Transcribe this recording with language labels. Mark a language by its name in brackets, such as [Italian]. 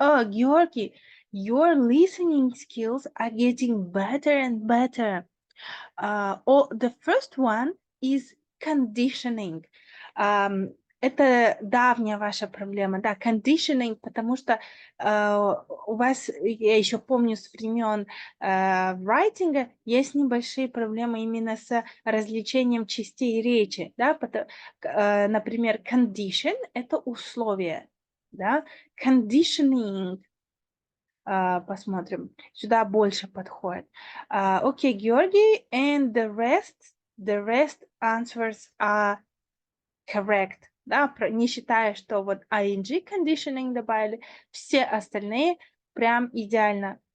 [English] Georgi, your listening skills are getting better and better. The first one is conditioning. [Russian] Это давняя ваша проблема, да, conditioning, потому что у вас, я еще помню с времен writing, есть небольшие проблемы именно с развлечением частей речи, да, например, condition – это условие, да, conditioning, посмотрим, сюда больше подходит. [English] Окей, Георгий, and the rest answers are correct. [Russian] Да, не считая, что вот ing conditioning добавили, все остальные прям идеально.